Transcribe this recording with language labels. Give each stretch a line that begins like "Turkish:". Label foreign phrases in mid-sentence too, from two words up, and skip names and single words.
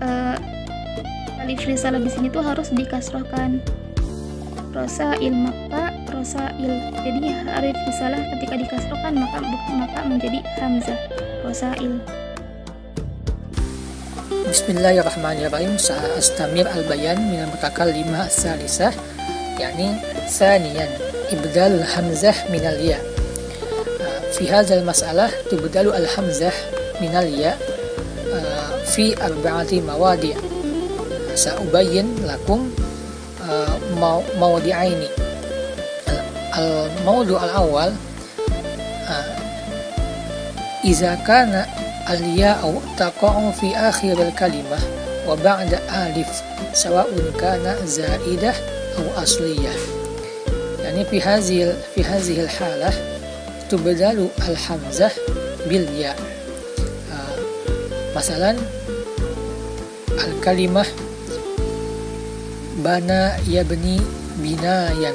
Indonesian: Ya, alif risalah di sini tuh harus dikasrohkan. Rosail maka rosail. Jadi alif risalah ketika dikasrohkan maka menjadi hamzah. Rosail.
Arabic: بسم الله الرحمن الرحيم. سأستمر البيان من المتكلمة الثالثة، يعني ثانيا إبدال الهمزة من الياء. في هذا المسألة تبدل الهمزة من الياء في أربعة مواضع'. سأبين لكم موضعين. الموضع الأول إذا كان الياء تقع في آخر الكلمة وبعد ألف سواء كان زائدة أو أصلية. يعني في هذه الحالة تبدل الهمزة بالياء'. مثلا الكلمة بنى يبني بناء.